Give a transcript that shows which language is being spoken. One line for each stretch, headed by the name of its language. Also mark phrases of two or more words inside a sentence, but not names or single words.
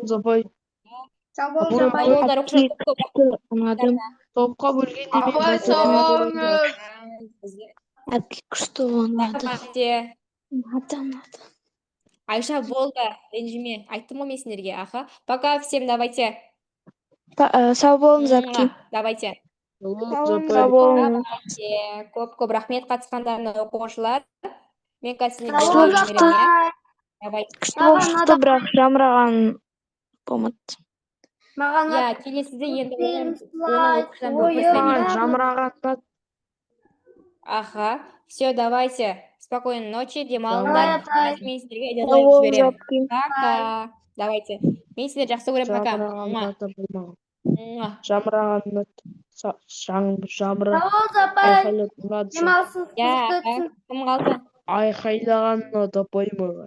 Kazakh: болыңыз апай. Сау болыңыз апай. Болыңдар, оқушылар көп-көп. ұнадым. Топқа бөлгенде мен Апай, сау болыңыз. Әпке күшті ұнады.
Russian: Давайте.
Kazakh: Ұнады. Айша болды, ренжіме. Айттым ғой мен сендерге, аха.
Russian: Пока всем, давайте.
Kazakh: Сау болыңыз, әпке.
Russian: Давайте.
Kazakh: Сау болыңыз. Көп-көп рахмет қатысқандарына оқушылар. Мен қазір Сау болыңыз, апай.
Russian: Давайте.
Kazakh: Күшті, бірақ жамыраған болмады. Маған Я, келесіде енді слайд, Жамырағанда. Аха.
Russian: Все, давайте. Спокойной ночи,
Kazakh: демалыңдар. Давай, апай. Мен сіздерге Сау дедлайн болыңыз, жіберемін. әпке.
Russian: Пока. Давайте.
Kazakh: Мен сіздерді жақсы көремін, пока. Жамырағанда. Сау болыңыз, апай. Демалысыңыз қызықты өтсін. Кім қалды? Айқайлағанына тапай маған.